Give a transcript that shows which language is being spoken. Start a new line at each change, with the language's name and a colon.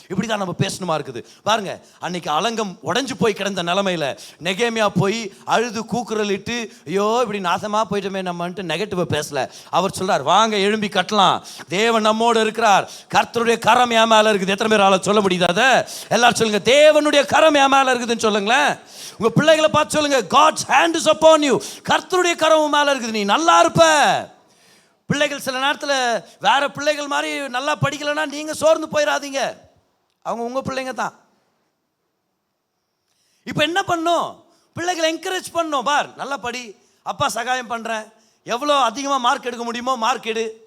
Tamil: இப்படி தான் நம்ம பேசணுமா இருக்குது பாருங்க. அன்னைக்கு அலங்கம் உடஞ்சு போய் கிடந்த நிலைமையில நெகேமியா போய் அழுது கூக்குரல் இட்டு, ஐயோ இப்படி நாசமாக போயிட்டோமே நம்மன்ட்டு நெகட்டிவா பேசல. அவர் சொல்றார், வாங்க எழும்பி கட்டலாம், தேவன் நம்மோடு இருக்கிறார், கர்த்தருடைய கரம் என் மேல இருக்குது. எத்தனை பேர் ஆள சொல்ல முடியுது? அதை எல்லாரும் சொல்லுங்க, தேவனுடைய கரம் என் மேல இருக்குதுன்னு சொல்லுங்களேன். உங்க பிள்ளைகளை பார்த்து சொல்லுங்க,
English: God's hand is upon you.
Tamil: கர்த்தருடைய கரம் மேல இருக்குது, நீ நல்லா இருப்ப. பிள்ளைகள் சில நேரத்தில் வேற பிள்ளைகள் மாதிரி நல்லா படிக்கலைன்னா நீங்க சோர்ந்து போயிடாதீங்க. அவங்க உங்க பிள்ளைங்க தான். இப்போ என்ன பண்ணும்? பிள்ளைகளை என்கரேஜ் பண்ணும். பார், நல்லா படி, அப்பா சகாயம் பண்றேன், எவ்வளோ அதிகமாக மார்க் எடுக்க முடியுமோ மார்க் எடு.